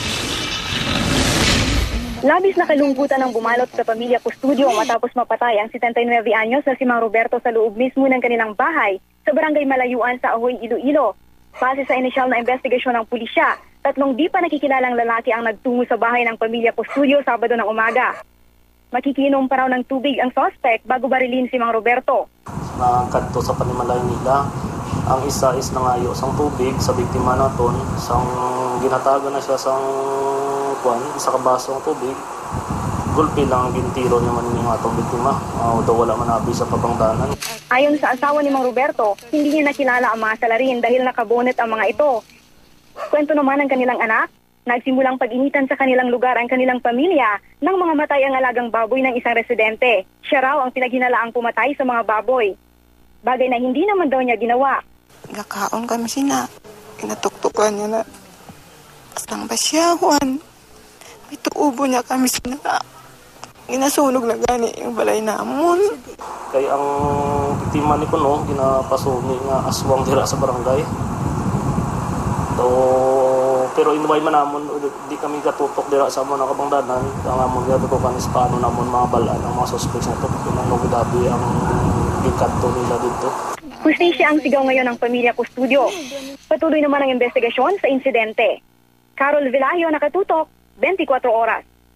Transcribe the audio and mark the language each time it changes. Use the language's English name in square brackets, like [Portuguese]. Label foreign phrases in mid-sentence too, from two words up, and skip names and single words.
[Filipino] Labis na kalungkutan ang bumalot sa pamilya Custodio matapos mapatay ang 79 anyos na si Mang Roberto sa loob mismo ng kanilang bahay sa barangay Malayuan sa Ahoy, Iloilo. Base sa inisyal na investigasyon ng pulisya, 3 di pa nakikilalang lalaki ang nagtungo sa bahay ng pamilya Custodio Sabado ng umaga. Makikinom pa raw ng tubig ang suspect bago barilin si Mang Roberto. [Hiligaynon] Nakadto sa panimalay nila, ang isa is nangayo sang tubig sa biktima naton, sang ginatago na siya sang isa ka baso ng tubig. Gulpi lang ang gintiro niya man yung atong biktima, daw wala manabi sa pabangdanan. [Filipino] Ayon sa asawa ni Mang Roberto, hindi niya nakilala ang mga salarin dahil nakabonet ang mga ito. Kwento naman ng kanilang anak, nagsimulang pag-initan sa kanilang lugar ang kanilang pamilya nang mga matay ang alagang baboy ng isang residente. Siya raw ang pinaghinalaang pumatay sa mga baboy. Bagay na hindi naman daw niya ginawa. [Hiligaynon] Nakaon kami sina. Inatuktukan niya na. Asang basyawan. May tuubo niya kami sina. Ginasunog na gani yung balay namon. Kaya ang biktima ni Kuno, ginapasumi nga aswang dira sa barangay. Pero inuway man namon, di kami katutok dira sa mga kabangdanan. Ang amon gatutukan is paano namon mga balaan ang mga suspects na ito. Pinanong dabi ang ikato nila dito. [Filipino] Hustisya ang sigaw ngayon ng pamilya Custodio. Patuloy naman ang investigasyon sa insidente. Carol Velayo, nakatutok, 24 oras.